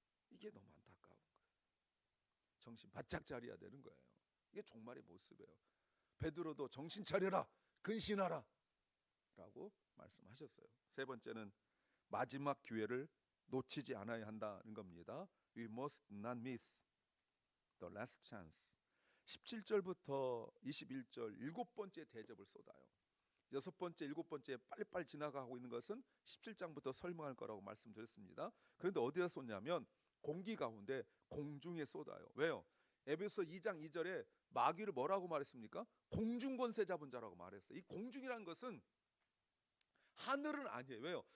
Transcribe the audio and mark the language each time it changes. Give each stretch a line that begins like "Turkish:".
Korean: 이게 너무 안타까운 거예요. 정신 바짝 차려야 되는 거예요. 이게 종말의 모습이에요. 베드로도 정신 차려라, 근신하라 라고 말씀하셨어요. 세 번째는 마지막 기회를 놓치지 않아야 한다는 겁니다.
English: We must not miss the last chance.
Korean: 17절부터 21절 일곱 번째 대접을 쏟아요. 여섯 번째, 일곱 번째 빨리빨리 지나가고 있는 것은 17장부터 설명할 거라고 말씀드렸습니다. 그런데 어디에 쏟냐면 공기 가운데 공중에 쏟아요. 왜요? 에베소 2장 2절에 마귀를 뭐라고 말했습니까? 공중권세 잡은 자라고 말했어요. 이 공중이라는 것은 하늘은 아니에요. 왜요?